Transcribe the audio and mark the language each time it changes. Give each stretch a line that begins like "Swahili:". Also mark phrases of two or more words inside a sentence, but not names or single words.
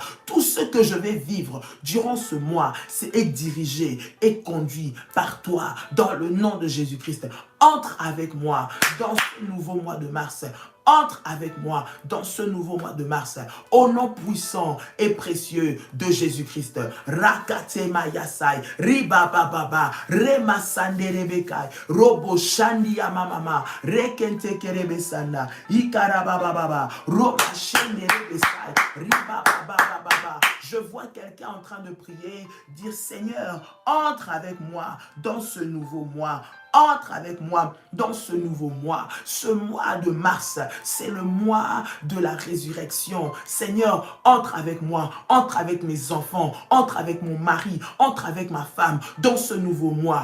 French: Tout ce que je vais vivre durant ce mois, c'est dirigé et conduit par toi dans le nom de Jésus-Christ. Entre avec moi dans ce nouveau mois de mars. Entre avec moi dans ce nouveau mois de mars. Au nom puissant et précieux de Jésus-Christ. Rakate mayasai, ribababa, remasande rebekai, robo shandi amamama, rekente kerebesanda, ikarabababa, romashende rebesai, ribababa. Je vois quelqu'un en train de prier, dire Seigneur, entre avec moi dans ce nouveau mois. Entre avec moi dans ce nouveau mois. Ce mois de mars, c'est le mois de la résurrection. Seigneur, entre avec moi, entre avec mes enfants, entre avec mon mari, entre avec ma femme dans ce nouveau mois.